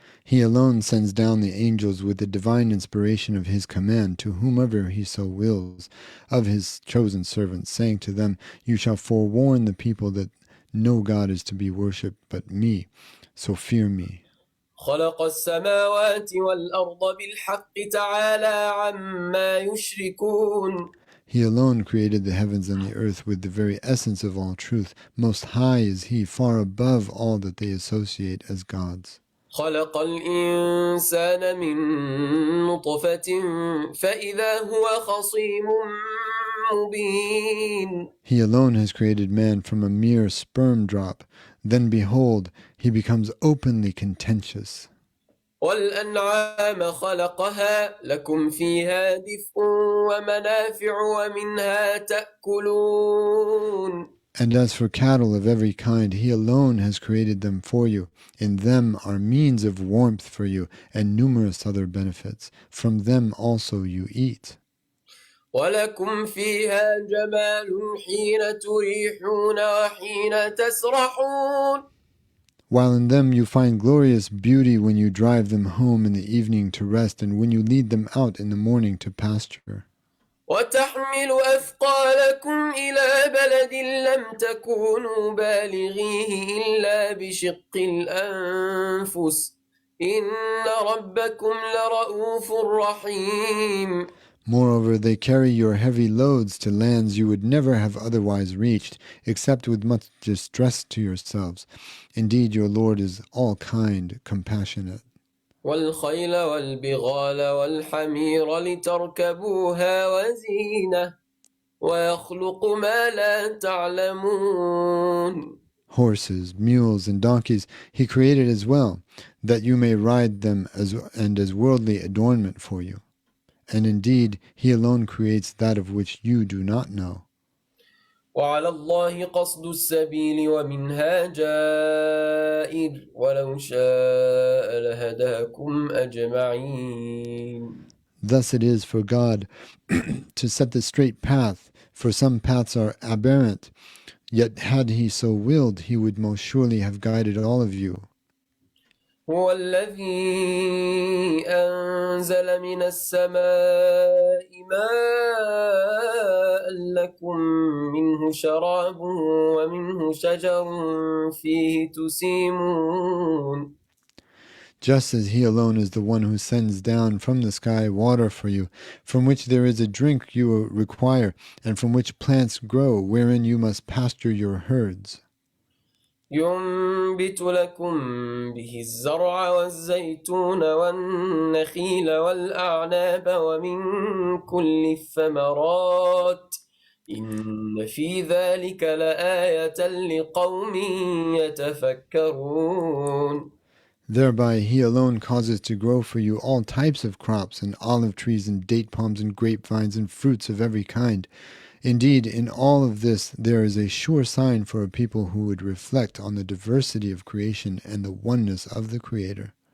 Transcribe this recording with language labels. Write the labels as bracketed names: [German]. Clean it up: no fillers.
[English] He alone sends down the angels with the divine inspiration of His command to whomever He so wills, of His chosen servants, saying to them, You shall forewarn the people that no God is to be worshipped but me, so fear me. [Arabic] خلق السماوات والأرض بالحق تعالى عما يشركون. [English] He alone created the heavens and the earth with the very essence of all truth. Most high is He, far above all that they associate as gods. [Arabic] خلق الإنسان من نطفة فإذا هو خصيم مبين. [English] He alone has created man from a mere sperm drop. Then behold, he becomes openly contentious. [Arabic] والأنعام خلقها لكم فيها دفء ومنافع ومنها تأكلون. [English] And as for cattle of every kind, He alone has created them for you. In them are means of warmth for you, and numerous other benefits. From them also you eat. [Arabic] ولكم فيها جمال حين تريحون وحين تسرحون. [English] while in them you find glorious beauty when you drive them home in the evening to rest and when you lead them out in the morning to pasture. [Arabic] وتحمل أثقالكم إلى بلد لم تكونوا بالغيه إلا بشق الأنفس إن ربكم لرؤوف رحيم. [English] Moreover, they carry your heavy loads to lands you would never have otherwise reached, except with much distress to yourselves. Indeed, your Lord is all kind, compassionate. [Arabic] والخيل والبغال والحمير لتركبوها وزينة ويخلق ما لا تعلمون. [English] Horses, mules, and donkeys he created as well, that you may ride them as worldly adornment for you. And indeed, he alone creates that of which you do not know. [Arabic] وعلى الله قصد السبيل ومنها جائر ولو شاء لهداكم أجمعين. [English] Thus it is for God to set the straight path, for some paths are aberrant, yet had he so willed, he would most surely have guided all of you. [Arabic] هو الذي أنزل من السماء ماء لكم منه شراب ومنه شجر فيه تسيمون. [English] Just as he alone is the one who sends down from the sky water for you, from which there is a drink you require, and from which plants grow, wherein you must pasture your herds. [Arabic] ينبت لكم به الزرع والزيتون والنخيل والأعناب ومن كل الثمرات إن في ذلك لآية لقوم يتفكرون. [English] Thereby he alone causes to grow for you all types of crops, and olive trees and date palms and grapevines and fruits of every kind. Indeed, in all of this there is a sure sign for a people who would reflect on the diversity of creation and the oneness of the Creator.